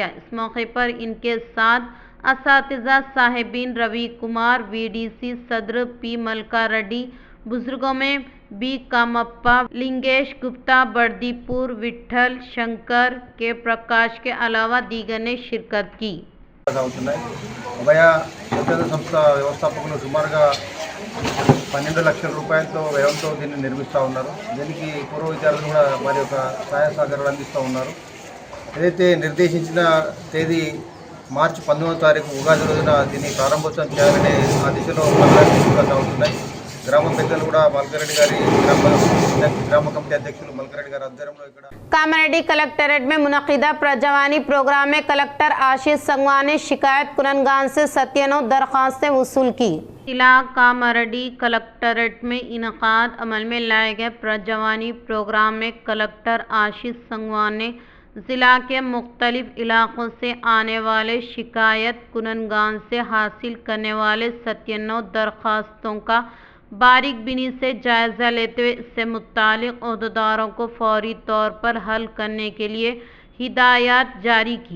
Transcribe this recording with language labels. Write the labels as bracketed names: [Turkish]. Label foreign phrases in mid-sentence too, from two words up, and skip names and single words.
[Urdu] اس موقع پر ان کے ساتھ اساتذہ صاحبین روی کمار، وی ڈی سی صدر پی ملکا ریڈی، بزرگوں میں بی کامپا، لنگیش گپتا، بردی پور، وٹھل شنکر کے پرکاش کے علاوہ دیگر نے شرکت کی۔ [Telugu] ఉభయ స్వచ్ఛంద సంస్థ వ్యవస్థాపకులు సుమారుగా 12 లక్షల రూపాయలతో వ్యయంతో దీన్ని నిర్మిస్తూ ఉన్నారు। దీనికి పూర్వ విద్యార్థులు కూడా వారి యొక్క సహాయ సహకారాలు అందిస్తూ ఉన్నారు। ఏదైతే నిర్దేశించిన తేదీ మార్చి 19వ తారీఖు ఉగాది రోజున దీన్ని ప్రారంభోత్సవం చేయాలనే ఆ దిశలో పనులు తీసుకుంటూ అవుతున్నాయి। గ్రామ పెద్దలు కూడా మల్కారెడ్డి గారి గ్రామ కమిటీ అధ్యక్షులు మల్కారెడ్డి గారి ఆధ్వర్యంలో ఇక్కడ [Urdu] کاماریڈی کلکٹریٹ میں منعقدہ پرجاوانی پروگرام میں کلکٹر آشیش سنگوان نے شکایت کنندگان سے 97 درخواستیں وصول کیں. ضلع کاماریڈی کلکٹریٹ میں انعقاد عمل میں لائے گئے پرجاوانی پروگرام میں کلکٹر آشیش سنگوان نے ضلع کے مختلف علاقوں سے آنے والے شکایت کنندگان سے حاصل کرنے والے 97 درخواستوں کا باریک بینی سے جائزہ لیتے ہوئے اس سے متعلق عہدیداروں کو فوری طور پر حل کرنے کے لیے ہدایت جاری کی.